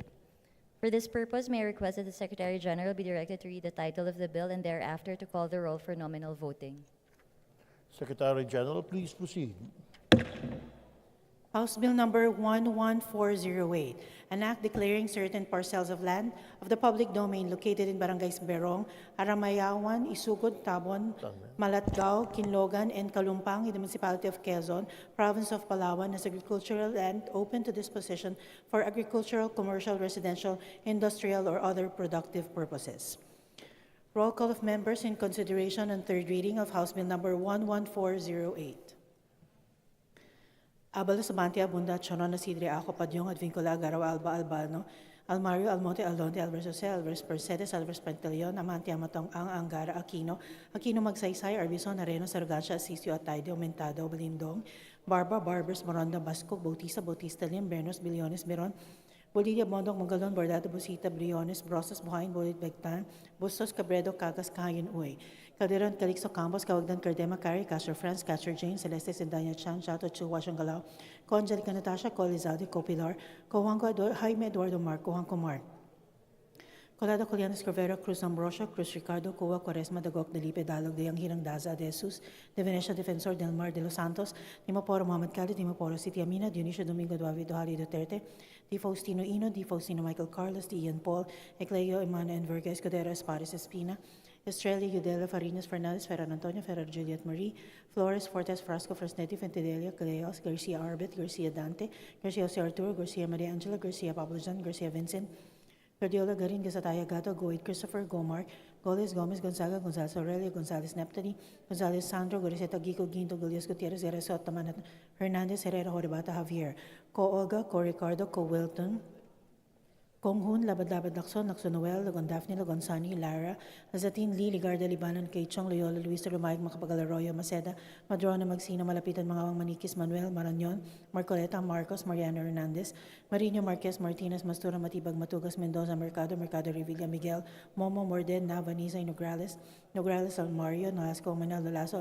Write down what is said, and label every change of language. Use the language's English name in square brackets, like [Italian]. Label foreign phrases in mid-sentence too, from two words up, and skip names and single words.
[English] For this purpose, may I request that the Secretary General be directed to read the title of the bill and thereafter to call the roll for nominal voting. Secretary General, please proceed. House Bill number 11408, an act declaring certain parcels of land of the public domain located in Barangays Berong, Aramayawan, Isugod, Tabon, Malatgao, Kinlogan, and Kalumpang in the Municipality of Quezon, Province of Palawan as agricultural land open to disposition for agricultural, commercial, residential, industrial, or other productive purposes. Roll call of members in consideration on third reading of House Bill number 11408. Abalo Sabantia, Bunda, Chonon, Nasidre, Ako, Padyong, Advincula, Garaw, Alba, Albano, Almario, Almonte, Alonte, Alvarez Jose, Alvarez Percedes, Alvarez Pantaleon, Amanti, Amatong, Ang, Angara, Aquino, Aquino Magsaysay, Arbison, Areno, Sargancia, Asisio, Atayde, Aumentado, Balindong, Barba, Barbers, Moronda, Basco, Bautista, Bautista, Lim, Bernos, Biliones, Beron, Bolivia, Bondong, Mangalon, Bordado, Busita, Briones, Brosas, Buhayin, Bolit, Begtan, Bustos, Cabredo, Cagas, Kahayan, Uy, Calderon, Calixto, Campos, Kawagdan, Cardema, Cari, Castro, France, Catcher, Jane, Celeste, Sendanya, Chan, Chato, Chu, Washangalao, Angelica, Natasha, Colizade, Copilar, Cojuanco, Jaime, Eduardo Marco, Juanco Mar, Colado, Colianos, Crovera, Cruz Ambrosio, Cruz Ricardo, Cuba, Quaresma, Dagok, Delipe, Dalog, Deyang, Hirang, Daza, De Jesus, De Venecia, Defensor, Del Mar, De Los Santos, Timoporo, Mohamed Khalid, Timoporo, City Amina, Dionisio Domingo, Duavido, Hali, Duterte, Di Faustino Ino, Di Faustino Michael Carlos, Di Ian Paul, Ecleo, Emana, Enverga, Escudero, Espares, Espina, Estrella, Udela, Farinas, Fernandez, Ferran Antonio, Ferrer, Juliet Marie, Flores, Fortes, Frasco, Fresnetti, Fentidelia, Caleos, Garcia Arbet, Garcia Dante, Garcia Jose Arturo, Garcia Maria Angela, Garcia Pablo John, Garcia Vincent, Guardiola, Garin, Gasataya, Gato, Goit, Christopher, Gomar, Goles, Gomez, Gonzaga, Gonzalez Aurelio, Gonzalez Neptali, Gonzalez Sandro, Goriseta, Gico, Ginto, Gullias, Gutierrez, Ereso, Tamanat, Hernandez, Herrera, Horebata, Javier, Co Olga, Co Ricardo, Co Wilton, Kong Hun, Labad-Labad Lacson, Lacson Noel, Lagon Daphne, Lagon Sani, Lara, Lazatin, Lee, Ligarda, Libanon, Kay Chong, Loyola, Luis, Lumayag, Macapagal Arroyo, Maceda, Madrona, Magsino, Malapitan, Mangawang Manikis, Manuel, Marañon, Marcoleta, Marcos, Mariano Hernandez, Marino, Marquez, Martinez, Mastura, Matibag, Matugas, Mendoza, Mercado, Mercado Revilla, Miguel, Momo, Morden, Navanisa, Nograles, Nograles, Almario, Nolasco, Manal, Lalaso,